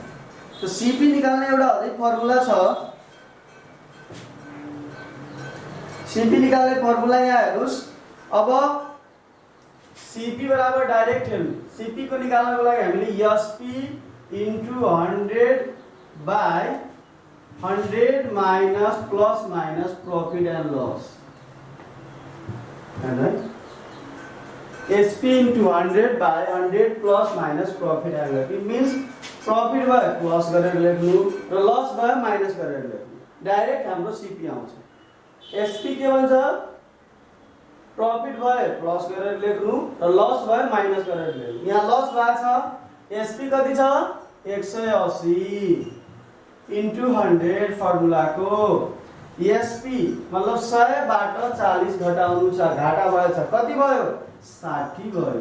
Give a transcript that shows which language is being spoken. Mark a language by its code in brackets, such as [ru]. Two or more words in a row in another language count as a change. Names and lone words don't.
[ne] तो सीपी निकाल्ने एउटा अझै फर्मुला छ। सीपी निकाल्ने फर्मुला यहाँ हेर्नुस्। अब सीपी बराबर डाइरेक्ट हेर्नु, सीपी को निकाल्नको लागि हामीले [en] SP into 100 by 100 minus plus minus profit and loss, [ne] है [en] SP into 100 by 100 plus minus profit and loss. it means profit [ne] भयो प्लस गरेर लेख्नु र लस भयो माइनस गरेर लेख्नु। डाइरेक्ट हाम्रो सीपी आउँछ। एसपी के भन्छ? प्रॉफिट भयो प्लस गरेर लेख्नु र लस भयो माइनस गरेर लेख्नु। यहाँ लस भएको छ, एसपी कति छ 180 इन्टु 100 फर्मुला को एसपी मतलब 100 बाट 40 घटाउनु छ, घाटा भयो छ, कति भयो 60 भयो।